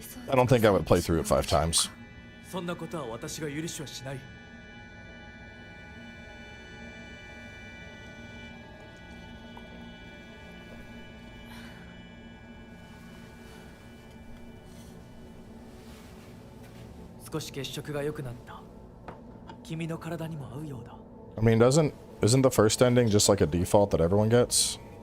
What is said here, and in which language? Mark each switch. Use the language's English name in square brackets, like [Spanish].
[English] I don't think I would play through it 5 times. [Japanese] そんなことは私が許しはしない。少し血色が良くなった。君の体にも合うようだ。 [English] I mean, isn't the first ending just like a default that everyone gets?